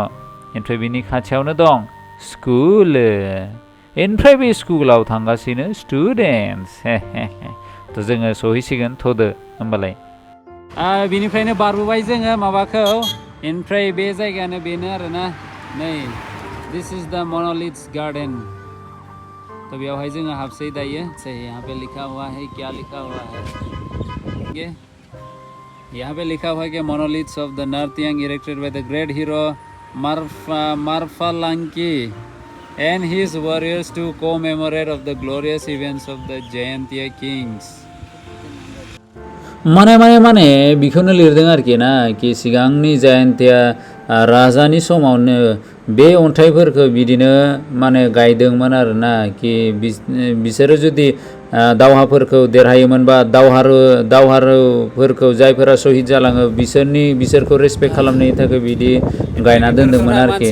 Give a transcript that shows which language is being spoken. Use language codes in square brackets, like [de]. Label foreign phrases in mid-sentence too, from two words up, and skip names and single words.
[brx] ओमफ्राय बिनि खाथियावनो दं स्कुल। ओमफ्राय बे स्कुलाव थांगासिनो स्टुडेन्टस। थ' जोङो सहैसिगोन, थ'दो होमबालाय। बिनिफ्रायनो बारबोबाय जोङो माबाखौ। ओमफ्राय बे जायगायानो बेनो आरोना। [en] नै this is the monoliths garden. [brx] तो बेवहाय जोङो हाबसै दायो। [hi] यहाँ पे लिखा हुआ है, क्या लिखा हुआ है? यहाँ पे लिखा हुआ है कि [en] monoliths of the Nartiang erected by the great hero Marfalanki and his warriors to commemorate of the glorious events of the Jayantia kings. [brx] माने बेखौनो लिरदों आरोखि ना, कि सिगांनि जयन्तिया राजानि समावनो बे अन्थाइफोरखौ बिदिनो माने गायदोंमोन आरोना। कि बिसोरो जुदि दावहाफोरखौ देरहायोमोनबा, दावहारुफोरखौ जायफोरा शहीद जालाङो बिसोरखौ रेसपेक्ट खालामनायनि थाखाय बिदि गायना दोनदोंमोन आरोखि।